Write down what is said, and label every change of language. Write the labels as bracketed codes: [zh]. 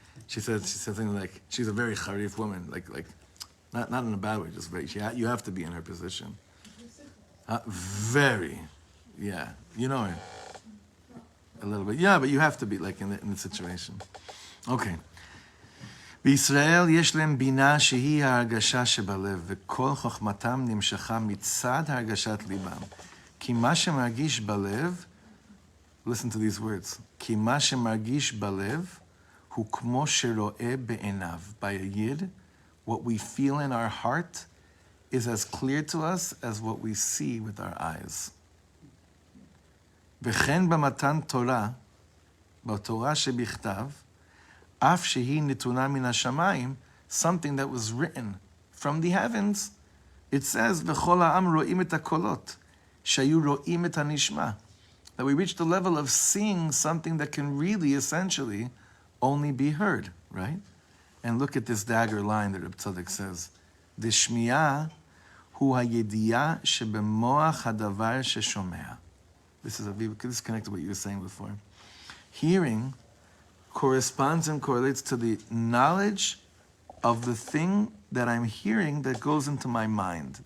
[en] She said something like, she's a very charif woman, not in a bad way, just very. You have to be in her position. Very, yeah. You know her a little bit, yeah. But you have to be in the situation. Okay. [he] בישראל יש להם בינה שהיא ההרגשה שבלב, וכל חוכמתם נמשכה מצד הרגשת ליבם. כי מה שמרגיש בלב, [en] listen to these words, [he] כי מה שמרגיש בלב הוא כמו שרואה בעיניו. [en] By a yid, what we feel in our heart is as clear to us as what we see with our eyes. [he] וכן במתן תורה, בתורה שבכתב, אף שהיא נתונה מן השמיים, [en] something that was written from the heavens, it says, [he] וכל העם רואים את הקולות, שהיו רואים את הנשמע, [en] that we reach the level of seeing something that can really, essentially, only be heard, right? And look at this dagger line that Reb Tzadok says. The [he] shmiya hu hayediya shebemoach hadavar sheshomea. [en] This is connected to what you were saying before. Hearing corresponds and correlates to the knowledge of the thing that I'm hearing that goes into my mind.